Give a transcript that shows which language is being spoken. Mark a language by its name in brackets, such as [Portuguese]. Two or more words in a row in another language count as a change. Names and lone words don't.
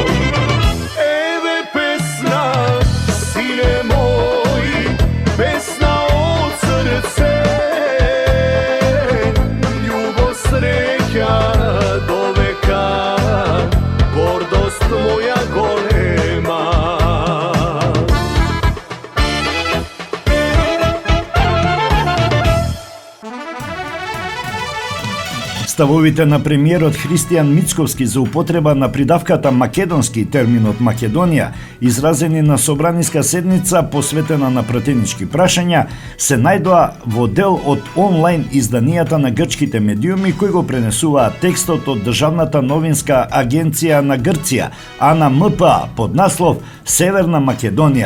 [Macedonian] Еве песна, сине мој, песна од срце, љубав среќа до века, гордост моја голема. Ставовите на премиерот Христијан Мицковски за употреба на придавката македонски терминот Македонија, изразени на собраниска седница посветена на пратенички прашања, се најдоа во дел од онлайн изданијата на грчките медиуми кои го пренесуваат текстот од Државната новинска агенција на Грција, АНМПА, под наслов Северна Македонија.